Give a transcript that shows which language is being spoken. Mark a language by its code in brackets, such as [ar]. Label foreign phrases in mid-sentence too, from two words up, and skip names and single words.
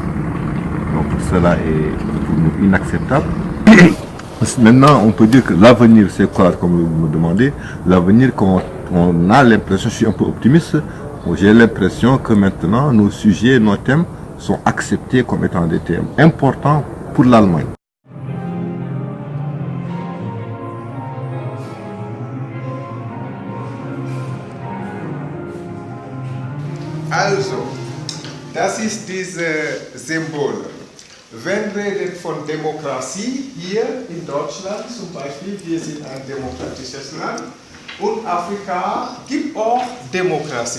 [fr] Donc cela est pour nous inacceptable. Maintenant, on peut dire que l'avenir, c'est quoi, comme vous me demandez? L'avenir, on a l'impression, je suis un peu optimiste, j'ai l'impression que maintenant, nos sujets, nos thèmes sont acceptés comme étant des thèmes importants pour l'Allemagne. [de] Also, das ist dieses Symbol. Wenn wir reden von Demokratie, hier in Deutschland zum Beispiel, wir sind ein demokratisches Land und Afrika gibt auch Demokratie.